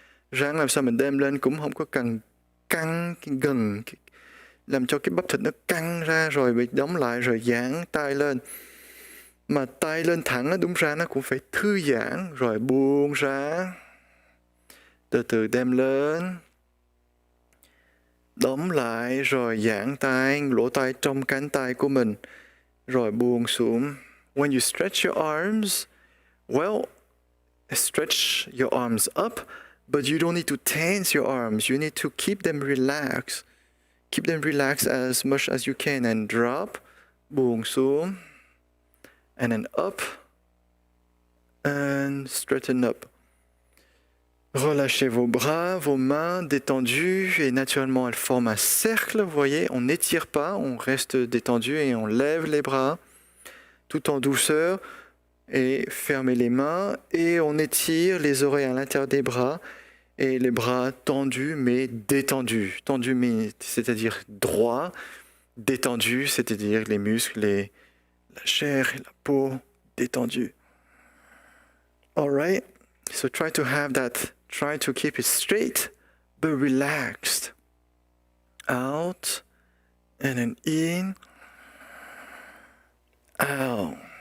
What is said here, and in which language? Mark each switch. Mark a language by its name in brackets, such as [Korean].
[Vietnamese] Ráng làm sao mình đem lên cũng không có cần căng cái gân, làm cho cái bắp thịt nó căng ra rồi bị đóng lại rồi giãn tay lên. Mà tay lên thẳng đúng ra nó cũng phải thư giãn rồi buông ra. Từ từ đem lên. Đóng lại rồi giãn tay, lỗ tay trong cánh tay của mình. Rồi buông xuống. [English] When you stretch your arms, well, stretch your arms up, but you don't need to tense your arms. You need to keep them relaxed. Keep them relaxed as much as you can and drop. [Vietnamese] Buông xuống. [English] And then up. And straighten up. [French] Relâchez vos bras, vos mains détendues et naturellement elles forment un cercle. Vous voyez, on n'étire pas, on reste détendu et on lève les bras tout en douceur et fermez les mains et on étire les oreilles à l'intérieur des bras et les bras tendus mais détendus. Tendus mais c'est-à-dire droit, détendus c'est-à-dire les muscles, la chair et la peau détendus. [English] All right, so try to have that. Try to keep it straight, but relaxed. Out, and then in, out.